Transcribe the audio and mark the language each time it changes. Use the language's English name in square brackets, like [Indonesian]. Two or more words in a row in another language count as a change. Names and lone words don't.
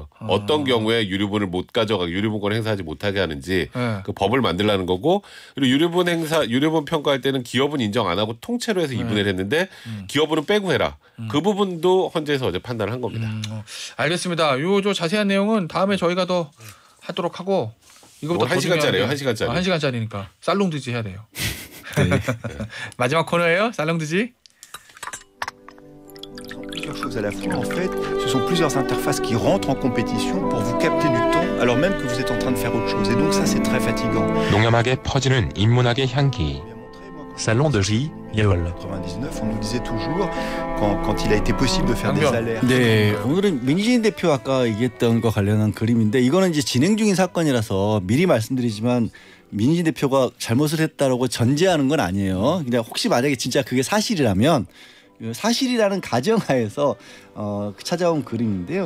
[Korean] 어떤 경우에 유류분을 못 가져가 유류분권 행사하지 못하게 하는지 그 법을 만들라는 거고 그리고 유류분 평가할 때는 기업은 인정 안 하고 통째로 해서 2분의 1 했는데 기업은 빼고 해라. 그 부분도 헌재에서 어제 판단을 한 겁니다. 알겠습니다. 요 자세한 내용은 다음에 저희가 더 하도록 하고 이거부터 1시간짜리예요. 1시간짜리. 1시간짜리니까 살롱드지 해야 돼요. 마지막 코너예요. 살롱드지. [French] Plusieurs choses à la fois en fait, ce sont plusieurs interfaces qui rentrent en compétition pour vous capter du temps alors même que vous êtes en train de faire autre chose et donc ça c'est très fatigant. [Korean] 농염하게 퍼지는 인문학의 향기. Salon de J, Yol. [French] 99, on nous disait toujours quand il a été possible de faire des alertes. [Korean] 네, 오늘은 민진 대표 아까 얘기했던 거 관련한 그림인데 이거는 이제 진행 중인 사건이라서 미리 말씀드리지만 민진 대표가 잘못을 했다라고 전제하는 건 아니에요. 그냥 혹시 만약에 진짜 그게 사실이라면 사실이라는 가정하에서 찾아온 그림인데요.